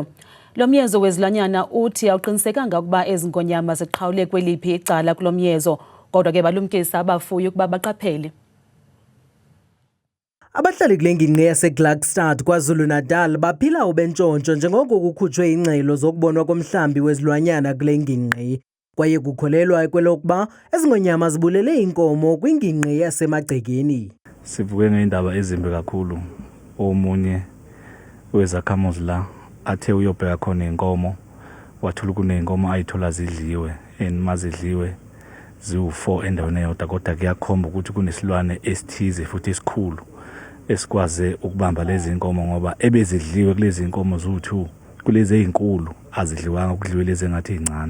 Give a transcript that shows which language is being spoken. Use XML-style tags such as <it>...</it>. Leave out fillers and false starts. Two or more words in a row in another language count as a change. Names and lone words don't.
<xh>Lo myezo wezilwanyana uthi awuqinisekanga ukuba ezi ngonyama ziqhawule kweliphi icala kulo myezo, kodwa ke balumkisa abafuyi ukuba baqaphele. Abahlali kule ngingqi yaseKlakstad KwaZulu-Natal baphila ubentshontsho njengoko kukhutshwe ingxelo zokubonwa komhlambi wezilwanyana kule ngingqi. Kwaye kukholelwa kwelokuba ezingonyama zibulele inkomo kwingingqi yaseMagcekeni.</xh> <zu>Sivuke ngeindaba ezimbi kakhulu. Omunye wezakhamuzi la athe uyobheka khona inkomo, wathula kuneyinkomo ayithola zidliwe, mazidliwe ziwu4 endaweni eyodwa, kodwa kuyakhomba ukuthi kunesilwane esithize futhi esikhulu esikwaze ukubamba lezi inkomo ngoba ebezidliwe kulezi inkomo zu2, kulezi ezinkulu azidliwanga, kudliwe lezi engathi ezincane.</zu>